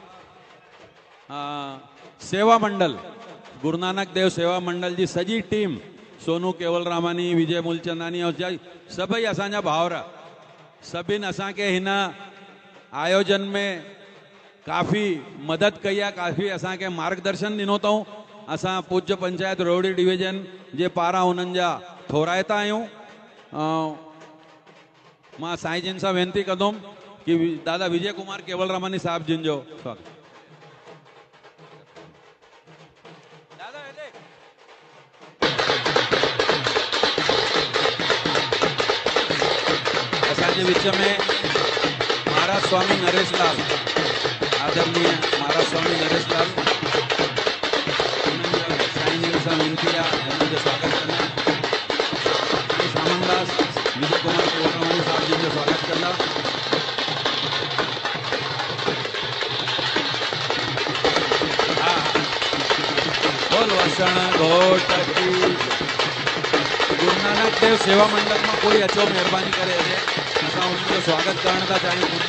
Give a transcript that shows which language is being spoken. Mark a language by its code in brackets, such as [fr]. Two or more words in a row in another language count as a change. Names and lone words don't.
[sd] सेवा मंडल गुरु नानक देव सेवा मंडल जी सजी टीम सोनू केवलरामानी विजय मूलचंदानी और सभई असांजा भावर सभिन असांखे हिन आयोजन में काफ़ी मदद कई आहे काफ़ी असांखे मार्गदर्शन ॾिनो अथऊं असां पूज्य पंचायत रोडी डिवीजन जे पारां उन्हनि जा थोराइता आहियूं मां साईं जिन सां वेनिती कंदुमि कि दादा विजय कुमार केवलरामानी साहब जिन जो स्वागत असांजे विच में महाराज स्वामी नरेश लाल आदरणीय महाराज स्वामी नरेश लाल साईं जिन सां वेनिती आहे उन्हनि जो स्वागत कंदा सामनदास विजय कुमार केवलरामानी साहब जिन जो स्वागत कंदा बोल वसण घोट की गुरु नानक देव सेवा मंडल में कोई अचो मेहरबानी करे असां उनजो स्वागत करण था चाहियूं गुरु